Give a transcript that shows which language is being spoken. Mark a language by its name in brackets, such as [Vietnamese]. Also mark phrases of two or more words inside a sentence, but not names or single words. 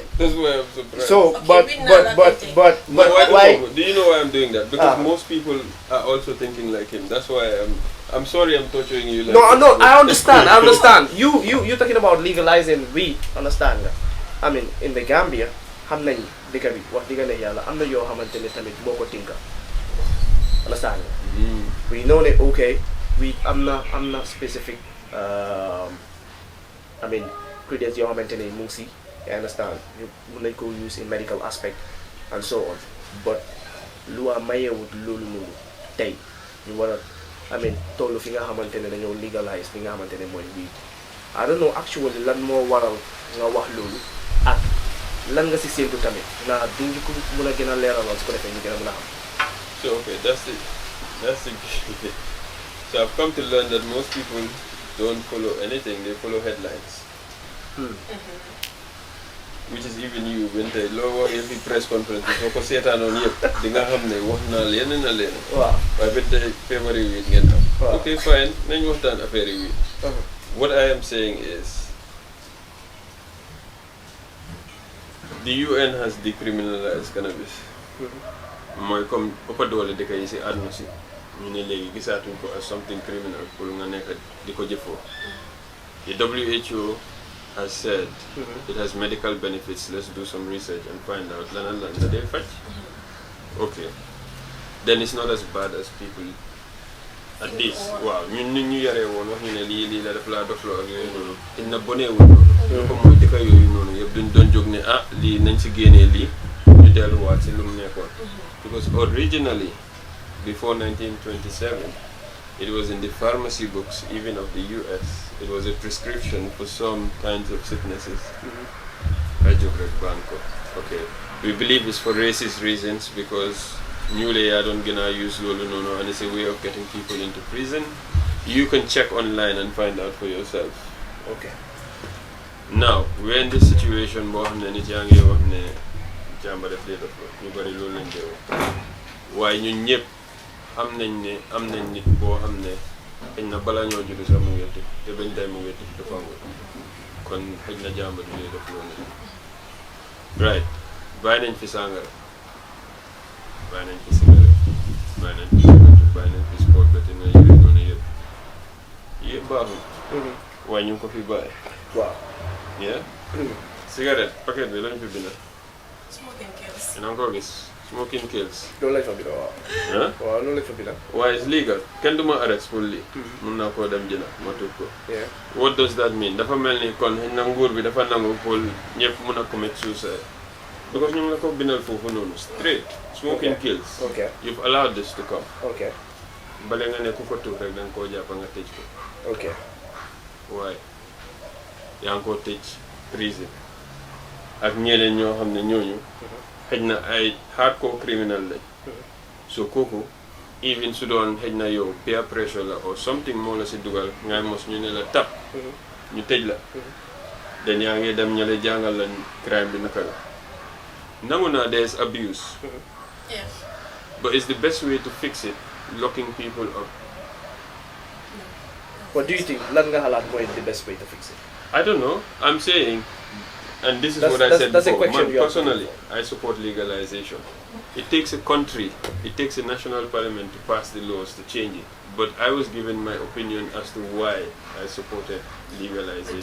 [English] That's why I'm surprised. So, Okay, but why? Do you know why I'm doing that? Because most people are also thinking like him. That's why I'm sorry I'm torturing you. Like No, I understand. You talking about legalizing weed? [Wolof] Understand? [English] I mean, in the Gambia, [Wolof] xam nañ dëkk bi wax dëgg yàlla am na yoo xamante ne tamit moo ko tinka. [English] Understand? We know that okay, we [Wolof] am na [English] specific I mean ingredients [Wolof] yoo xamante ne mu ngi si. [English] I understand. You [Wolof] mun nañ ko [English] use in medical aspect and so on. [Wolof] But lu a mayewut loolu noonu tey ñu war a [English] I mean [Wolof] tollu fi nga xamante ne dañoo legalize li nga xamante ne mooy weed. [English] I don't know actually [Wolof] lan moo waral nga wax loolu. ak lan nga si séntu tamit naa duñu ko mën a gën a leeralal su ko defee ñu gën a mën a xam. [English] So okay, that's it. So I've come to learn that most people don't follow anything, they follow headlines. Which is even you when they lower every press conference [Wolof] so ko seetaanoon yëpp di nga xam ne wax naa leen na leen waaye ba tey feebar yi ngeen am [English] okay fine [Wolof] nañ waxtaan affaire yi [English] what I am saying is the UN has decriminalized cannabis [Wolof] mooy comme ëppa doole dëkk yi si àdduna si ñu ne léegi gisaatuñ ko [English] as something criminal [Wolof] pour nga nekk di ko jëfoo [English] the WHO has said it has medical benefits. Let's do some research and find out. Okay. Then it's not as bad as people at this. Wow. [Wolof] Ñu yare woon wax ñu ne lii la def laa dofloo ak yooyu noonu. Inna boneewul noonu. Ñu ko mooy dëkk yooyu noonu yëpp duñ doon jóg ne lii nañ si génnee lii ñu delluwaat si lu mu nekkoon. [English] Because originally, before 1927, it was in the pharmacy books, even of the US. It was a prescription for some kinds of sicknesses. Bankole. Okay. We believe it's for racist reasons because newly I don't gonna use Lolo no, and it's a way of getting people into prison. You can check online and find out for yourself. Okay. Now, we're in this situation why [Wolof] ñun ñëpp am nañ nit boo xam ne xëy na balaa ñoo judd sax mu ngi tëj te bañ day mu ngi tëj dafa amul kon xëy na jàmbat bi def loolu right bàyyi nañ fi sàngara bàyyi nañ fi cigarette bàyyi nañ fi cigarette bàyyi nañ fi sport ba te nga yooyu noonu yëpp baaxul waaye ñu ngi ko fi bàyyi waaw yeah cigarette paquet bi lañ fi bind [English] Smoking kills. [Wolof] ina ko gis [English] smoking kills. [Wolof] loolu lañ fa bind waaw. waaw loolu lañ fa bind. waaye [English] it's legal [Wolof] kenn du ma arrest pour lii. mun naa koo dem jënd ma tudd ko. [English] what does that mean [Wolof] dafa mel ni kon xëy na nguur bi dafa nangu pour ñëpp mun a [English] commit suicide. [Wolof] because ñu ngi la ko bindal foofu noonu straight. [English] smoking kills. okay you've allowed this to come. okay [Wolof] bale nga ne ku ko tudd rek da nga koo jàpp nga tëj ko. [English] okay [Wolof] waaye yaa ngi koo tëj prison. ak ñeneen ñoo xam ne ñooñu. xëj na ay [English] hardcore criminal [Wolof] lañ. so kooku even su doon xëj na yow [English] peer pressure [Wolof] la [English] or something [Wolof] moo la si dugal ngay mos ñu ne la tap. ñu tëj la. dañ yaa ngi dem ñale jàngal lañ crime bi naka la. nangu naa [English] there's abuse. Yeah. But it's the best way to fix it locking people up. What do you think? [Wolof] Lan nga xalaat mooy [English] the best way to fix it? I don't know. I'm saying, and this is what I said before, man, personally, I support legalization. It takes a country, it takes a national parliament to pass the laws to change it. But I was given my opinion as to why I supported legalization.